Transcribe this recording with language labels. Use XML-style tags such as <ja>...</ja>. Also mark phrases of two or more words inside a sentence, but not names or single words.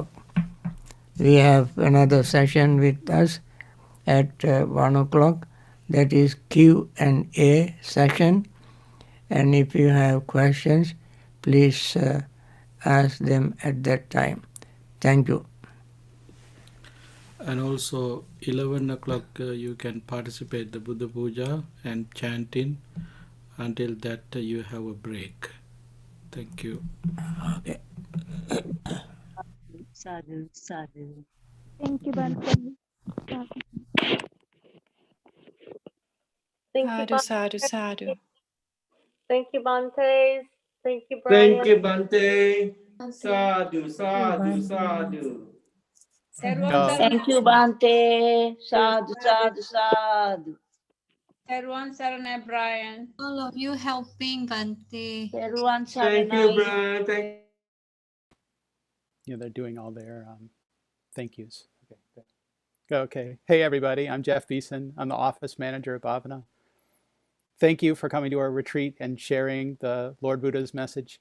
<en>We have another session with us at 1 o'clock, that is Q&A session, and if you have questions, please ask them at that time. Thank you. And also 11 o'clock you can participate the Buddha Puja and chanting until that you have a break. Thank you. Okay.</en> <pi>Sadhu, sadhu.</pi> <en>Thank you, Bante. Thank you,</en> <pi>Sadhu, sadhu,</pi> <en>Bante. sadhu. Thank you, Bante. Thank you, Thank Brian. you,</en> <pi>Bante. Sadhu, sadhu, sadhu.</pi> <en>Thank you, Bante.</en> <pi>Sadhu, sadhu, sadhu.</pi> <en>Everyone, Saranai, Brian. All of you helping Bante. Everyone, Thank you, Saranai. Brian. Thank They're doing all their thank yous. Okay, good. Okay. Hey, everybody. I'm Jeff Beeson. I'm the office manager at Bhavana. Thank you for coming to our retreat and sharing the Lord Buddha's message.</en>